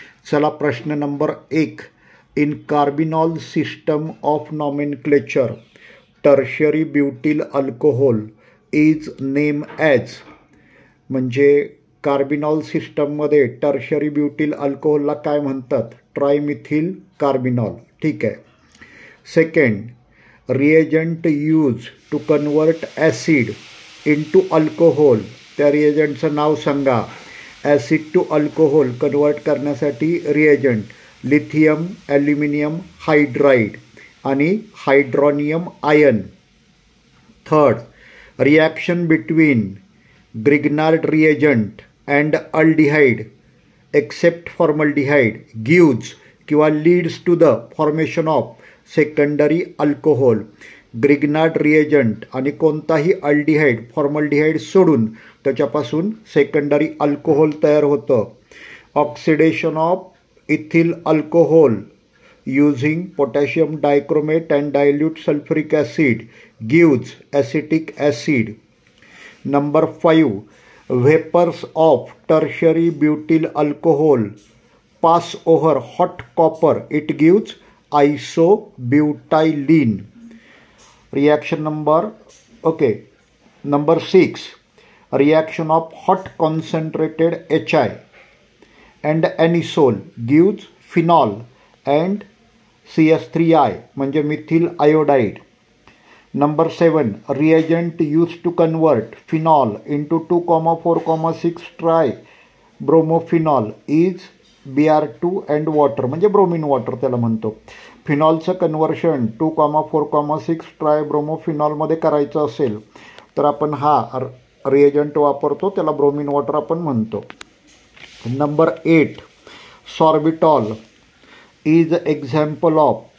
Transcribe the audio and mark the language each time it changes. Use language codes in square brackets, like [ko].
[mr] चला, प्रश्न number 1. [en] In carbinol system of nomenclature tertiary butyl alcohol is name as. [mr] म्हणजे carbinol सिस्टममध्ये टर्शियरी ब्युटिल अल्कोहोलला काय म्हणतात? ट्रायमिथिल कार्बिनॉल. ठीक आहे. [en] Second, reagent use to convert acid into alcohol. [mr] त्या रिएजंटचं नाव सांगा. [en] acid to alcohol convert [mr] करण्यासाठी रिएजंट लिथियम ॲल्युमिनियम हायड्राईड आणि hydronium ion. [en] Third, reaction between Grignard reagent and aldehyde except formaldehyde gives किंवा leads to the formation of secondary alcohol. [mr] Grignard reagent आणि कोणताही aldehyde formaldehyde सोडून त्याच्यापासून secondary alcohol तयार होतं. [en] Oxidation of ethyl alcohol using potassium dichromate and dilute sulphuric acid gives acetic acid. Number 5, vapours of tertiary butyl alcohol pass over hot copper it gives isobutylene. Reaction number 6, reaction of hot concentrated HI and anisole gives phenol and CS3I [mr] म्हणजे methyl iodide. [en] Number 7, reagent used to convert phenol into 2,4,6 tribromophenol is Br2 and water [mr] म्हणजे bromine water त्याला म्हणतो. फिनॉलचं conversion 2,4,6 ट्रायब्रोमोफिनॉलमध्ये करायचं असेल तर आपण हा reagent वापरतो, त्याला ब्रोमिन वॉटर आपण म्हणतो. [en] Number 8, sorbitol is example of.